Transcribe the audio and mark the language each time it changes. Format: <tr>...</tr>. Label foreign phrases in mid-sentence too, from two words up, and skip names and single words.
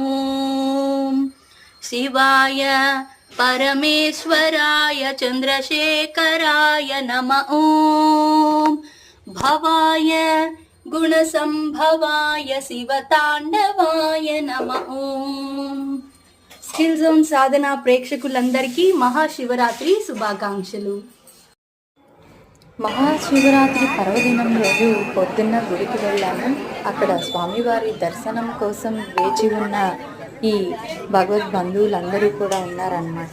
<sa>ॐ शिवाय परमेश्वराय चन्द्रशेखराय नमः। ॐ भवाय गुणसम्भवाय शिवताण्डवाय नमः।</sa> <te>ॐ స్కిల్ జోన్ సాధన ప్రేక్షకులందరికీ మహాశివరాత్రి శుభాకాంక్షలు. మహాశివరాత్రి పర్వదినం రోజు పొద్దున్న గుడికి వెళ్ళాము. అక్కడ స్వామివారి దర్శనం కోసం వేచి ఉన్న ఈ భగవద్ బంధువులందరూ కూడా ఉన్నారన్నమాట.</te>